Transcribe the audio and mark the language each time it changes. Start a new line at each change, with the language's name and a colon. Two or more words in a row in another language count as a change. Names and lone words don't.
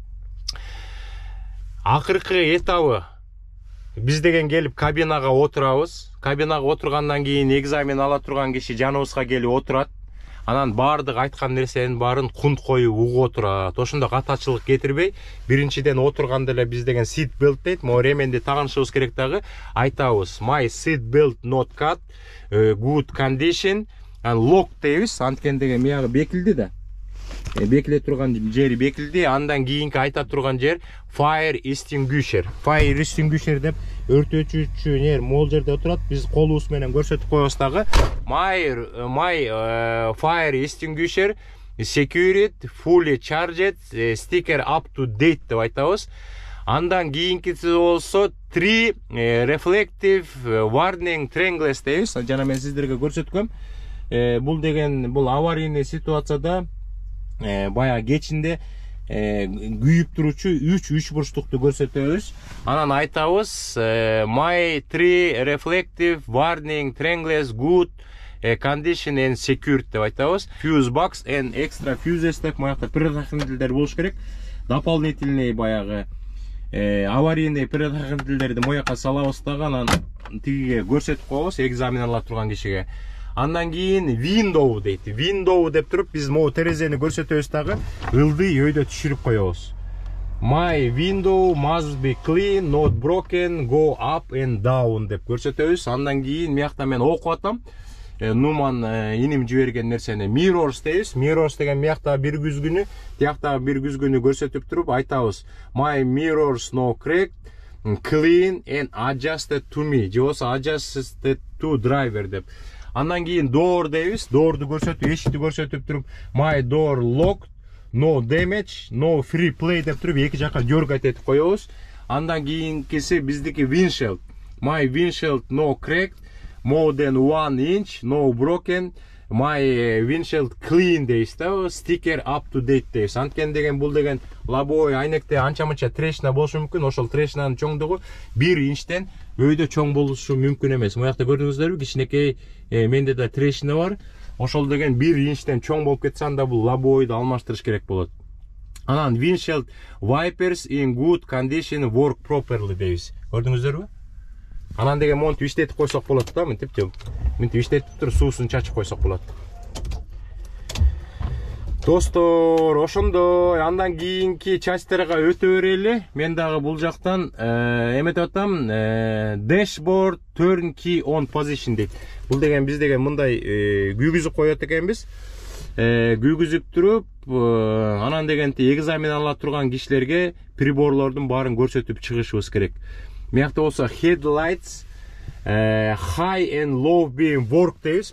Kyrgyz: Акыркы этабы биз деген келип кабинага отурабыз. Кабинага отургандан кийин экзамен ала турган киши жаныбызга келип отурат. Анан баардык айткан нерсенин баарын кунт коюп угуп отурат. Ошондо катачылык кетирбей, биринчиден отурганда эле биз деген
English: seat belt
Kyrgyz: дейт. Мо ременди тагынышыбыз керек дагы. Айтабыз,
English: my seat belt not cut, good condition, and lock дейбиз.
Kyrgyz: Анткени деген мыягы бекилди да. Бекиле турган жери бекилди. Андан кийинки айта турган жер
English: fire extinguisher. Fire extinguisher
Kyrgyz: деп өртөчүчү нер могул жерде отурат. Биз колубуз менен көрсөтүп коебуз дагы.
English: My fire extinguisher secured, fully charged, sticker up to date деп айтабыз.
Kyrgyz: Андан кийинкиси болсо 3
English: reflective warning triangles
Kyrgyz: дейбиз. Жана мен сиздерге көрсөткөм. Бул деген бул аварийный ситуацияда бая кечинде күйүп туручу 3 бурчтукту көрсөтөбүз. Анан айтабыз
English: my 3 reflective warning triangles good condition and secured
Kyrgyz: деп айтабыз.
English: Fuse box and extra fuses
Kyrgyz: деп моякта предохранительдер болуш керек. Дополнительный баягы аварийный предохранительдерди моякка салабыз дагы анан тигиге көрсөтүп коебуз экзамен ала турган кишиге. Андан кийин window дейт. Window деп туруп биз могу терезени көрсөтөбүз дагы ылдый өйдө түшүрүп коебуз.
English: My window must be clean, not broken, go up and down
Kyrgyz: деп көрсөтөбүз. Андан кийин мыякта мен окуп атам. Нуман иним жиберген нерсени mirrors дейбиz. Mirrors деген мияктагы бир күзгүнү, тияктагы бир күзгүнү көрсөтүп туруп айтабыз.
English: My mirrors no cracked, clean and adjusted to me.
Kyrgyz: Же болсо
English: adjusted to driver
Kyrgyz: деп. Андан кийин door дейбиz. Door'ду көрсөтүп, эшикти көрсөтүп туруп
English: my door locked, no damage, no free play
Kyrgyz: деп туруп эки жакка дергать этип коебуз. Андан кийинкиси биздики windshield.
English: My windshield no cracked, more than 1 inch, no broken. My windshield clean
Kyrgyz: дейбиz да,
English: sticker up to date дейбиz.
Kyrgyz: Анткени деген бул деген лобовой айнекте анча-мынча трешина болушу мүмкүн. Ошол трешинанын чоңдугу 1 инчтен өйдө чоң болушу мүмкүн эмес. Бул жакта көрдүңүздөрбү, кичинекей менде да трешина бар. Ошол деген 1 инчтен чоң болуп кетсе, анда бул лобовойду алмаштырыш керек болот.
English: Анан windshield wipers in good condition work properly дейбиз.
Kyrgyz: Көрдүңүздөрбү? Анан деген монтип иштетип койсок болот да, мынтип иштетип туруп суусун чачып койсок болот. Достор, ошондой. Андан кийинки частьтарга өтө берели. Мен дагы бул жактан эметип атам,
English: dashboard turn key on position дейт.
Kyrgyz: Бул деген биз деген мындай күйгүзүп коет экенбиз. Күйгүзүп туруп, анан дегенти экзамен ала турган кишилерге приборлордун баарын көрсөтүп чыгышыбыз керек. Мыякта болсо
English: headlights, high and low beam work дейбиз.